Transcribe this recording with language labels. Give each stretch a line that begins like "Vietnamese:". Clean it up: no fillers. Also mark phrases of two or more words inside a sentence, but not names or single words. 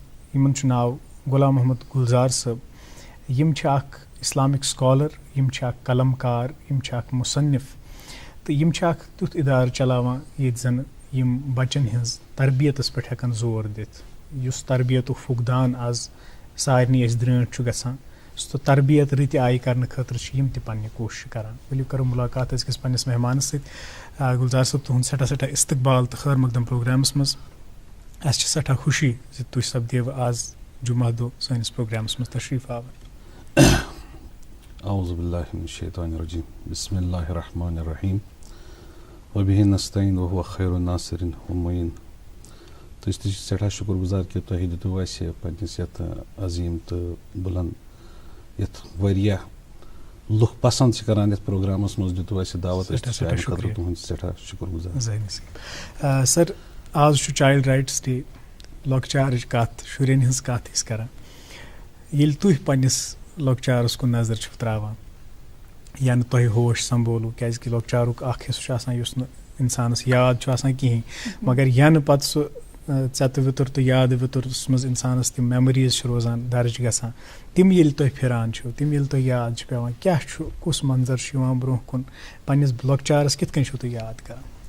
Kashmiri: یِمن چھُ ناو غلام محمد گلزار صٲب۔ یِم چھِ اکھ اسلامک سکالر، یِم چھِ اکھ قلم کار، یِم چھِ اکھ مصنف تہٕ یِم چھِ اکھ تیُتھ ادارٕ چلاوان ییٚتہِ زن یِم بچن ہٕنٛز تربیتس پٮ۪ٹھ ہٮ۪کن زور دِتھ، یُس تربیتُک فقدان آز سارنٕے أسۍ درٛٲنٛٹھ چھُ گژھان، سُہ تربیت رٕتہِ آیہِ کرنہٕ خٲطرٕ چھِ یِم تہِ پننہِ کوٗشش کران۔ ؤلِو کرو ملاقات أزکِس پننِس مہمانس سۭتۍ۔ گلزار صٲب تُہُنٛد سٮ۪ٹھاہ سٮ۪ٹھاہ استقبال تہٕ خٲر مقدم پروگرامس منٛز۔ اَسہِ چھِ سٮ۪ٹھاہ خوشی زِ تُہۍ سپدیوٕ آز جمعہ دۄہ سٲنِس پروگرامس منٛز تشریٖف آوٕر۔
Arabic: اعوذ باللہ من الشیطان الرجیم، بسم اللہ الرحمن الرحیم، وبہ نستعین وہو خیر الناصرین والمعین۔
Kashmiri: تو اس سٹھا شکر گزار کہ تُہۍ دِتوٗ اَسہِ پنٛنِس یَتھ عظیٖم تہٕ بُلند یَتھ واریاہ لُکھ پسنٛد چھِ کران یَتھ پروگرامس منٛز دِتوٗ اَسہِ دعوت أسۍ چھِ اَمہِ خٲطرٕ تُہُنٛد سٮ۪ٹھاہ شُکر گُزار. سر آز چھُ چایلڈ رایٹس ڈے لۄکچارٕچ کتھ شُرٮ۪ن ہٕنٛز کتھ أسۍ کران ییٚلہِ تُہۍ پنٛنِس لۄکچارس کُن نظر چھِو ترٛاوان یا نہٕ تۄہہِ ہوش سنبھولوٗ کیٛازِکہِ لۄکچارُک اکھ حِصہٕ چھُ آسان یُس نہٕ اِنسانس یاد چھُ آسان کِہیٖنۍ مگر ینہٕ پتہٕ سُہ ژٮ۪تہٕ وِتُر تہٕ یادٕ وِتُرس منٛز اِنسانس تِم میموریٖز چھِ روزان درج گژھان تِم ییٚلہِ تُہۍ پھِران چھِو تِم ییٚلہِ تۄہہِ یاد چھِ پٮ۪وان کیٛاہ چھُ کُس منظر چھُ یِوان برٛونٛہہ کُن پنٛنِس لۄکچارس کِتھ کٔنۍ چھُو تُہۍ یاد کران؟